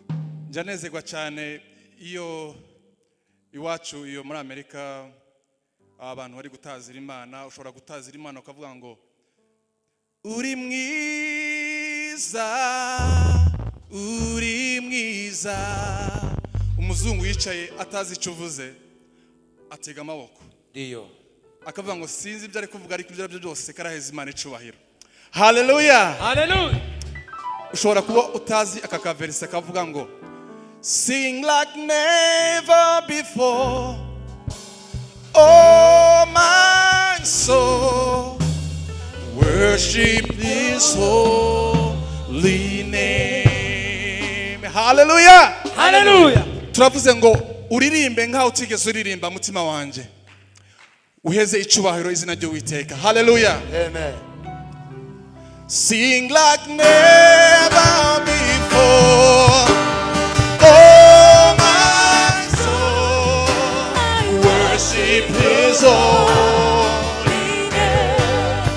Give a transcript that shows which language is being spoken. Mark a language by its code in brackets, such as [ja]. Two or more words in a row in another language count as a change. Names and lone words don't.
[rw] Njanezerwa cyane iyo iwacu iyo muri Amerika abantu bari gutazira Imana ushobora gutazira Imana ukavuga ngo uri mwiza umuzungu yicaye atazi icyo uvuze atega amaboko Ndiyo. akavuga ngo sinzi ibyo ari kuvuga ariko ibyo byose karaheza Imana icubahiro. Hallelujah. Hallelujah. Ushobora kuba utazi aka kaverse kavuga ngo [en] sing like never before, oh my soul, worship His holy name. [rw] Hallelujah. Hallelujah. Turavuze ngo uririmbe nkaho utigeze uririmba mutima wanje, uheze icubahiro izina ry'Uwiteka. Hallelujah. Amen. [en] Sing like never before, oh my soul, worship His holy name.